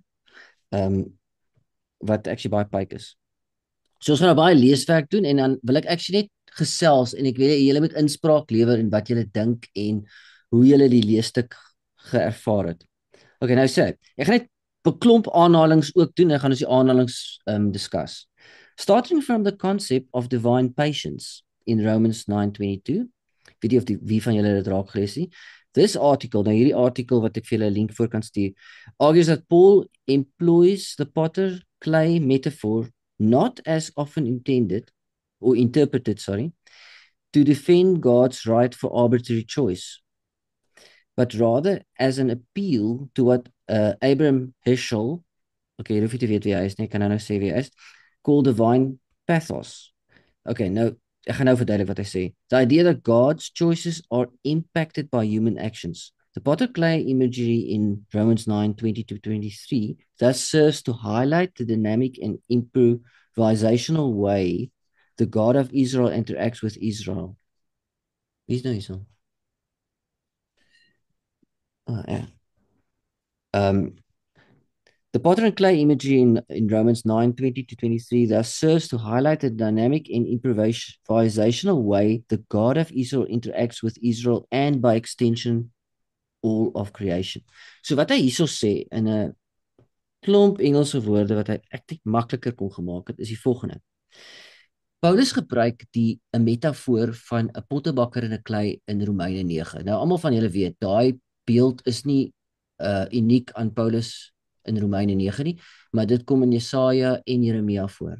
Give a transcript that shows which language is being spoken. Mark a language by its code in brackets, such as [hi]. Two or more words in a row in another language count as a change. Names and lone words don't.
[af] Um wat actually baie pyk is. So ons gaan nou baie leeswerk doen en dan wil ek actually net gesels en ek wil hê julle moet inspraak lewer in wat julle dink en hoe julle die leesstuk geervaar het. Okay, nou sê ek gaan net 'n klomp aanhalings ook doen. Ek gaan ons die aanhalings discuss. [en] Starting from the concept of divine patience in Romans 9:22. [af] Weet jy of wie van julle dit raak gelees het? [en] This article, [af] nou hierdie artikel wat ek vir julle 'n link voor kan stuur, [en] argues that Paul employs the potter clay metaphor not as often intended or interpreted, sorry, to defend God's right for arbitrary choice, but rather as an appeal to what Abraham Heschel, [af] okay, jy hoef nie te weet wie hy is nie, ek kan nou sê wie hy is, [en] called divine pathos. [af] Okay, nou ek gaan nou verduidelik wat hy sê. [en] The idea that God's choices are impacted by human actions. The potter clay imagery in Romans 9:20-23 thus serves to highlight the dynamic and improvisational way the God of Israel interacts with Israel. [af] Wie is nou hierso? Ja. [en] Um, The potter and clay imagery in Romans 9:20-23 thus serves to highlight the dynamic and improvisational way the God of Israel interacts with Israel and by extension all of creation. [af] So wat hy hierso sê in 'n klomp Engelse woorde wat hy eintlik makliker kon gemaak het, is die volgende. Paulus gebruik 'n metafoor van 'n pottebakker en 'n klei in Romeine 9. Nou almal van julle weet, daai beeld is nie uniek aan Paulus in Romeine 9 nie, maar dit kom in Jesaja en Jeremia voor.